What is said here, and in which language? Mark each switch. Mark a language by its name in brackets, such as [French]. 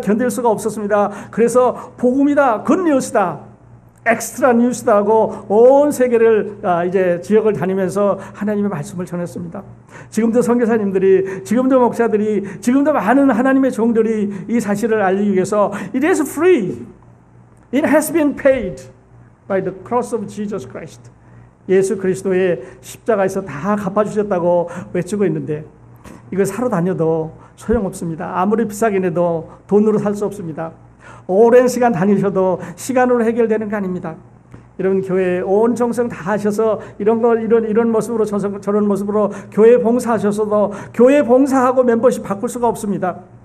[Korean] 견딜 수가 없었습니다. 그래서 복음이다, 굿뉴스다, 엑스트라 뉴스다 하고 온 세계를 이제 지역을 다니면서 하나님의 말씀을 전했습니다. 지금도 선교사님들이, 지금도 목사들이, 지금도 많은 하나님의 종들이 이 사실을 알리기 위해서 [English] It is free. It has been paid by the cross of Jesus Christ. [Korean] 예수 그리스도의 십자가에서 다 갚아주셨다고 외치고 있는데, 이거 사러 다녀도 소용없습니다. 아무리 비싸게 내도 돈으로 살 수 없습니다. 오랜 시간 다니셔도 시간으로 해결되는 거 아닙니다. 여러분, 교회에 온 정성 다 하셔서 이런 모습으로 저런 모습으로 교회 봉사하셔서도 교회 봉사하고 멤버십 바꿀 수가 없습니다.